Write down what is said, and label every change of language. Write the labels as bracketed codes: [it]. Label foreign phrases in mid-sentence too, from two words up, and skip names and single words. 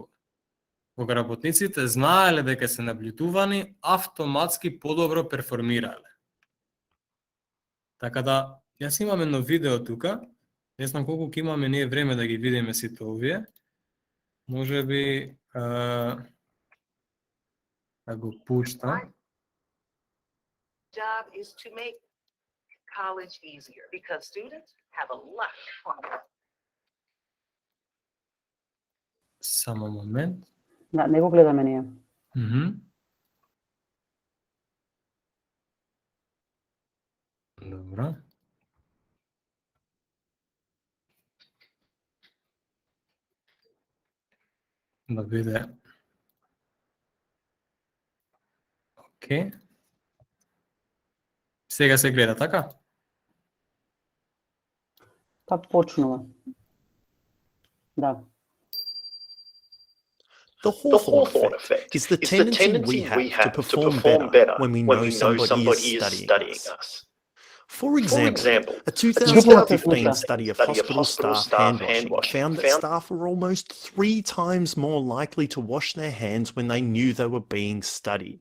[mk] Кога работниците знаеле дека се наблюдувани, автоматски подобро перформирале. Така да, јас имам едно видео тука, не знам колку ќе имаме ние време да ги видиме сите овие. Може би да го пуштам. [en] Job is to make college easier because students have a lot of fun. [mk] Само момент. Да, не го гледаме ние. Добро. Да биде. Океј. Сега се гледа, така? Па почнува. Да. [en] The Hawthorne effect is the tendency we have to perform better when we know somebody is studying us. For example, a 2015 study of hospital staff hand washing found that staff were almost 3 times more likely to wash their hands when they knew they were being studied.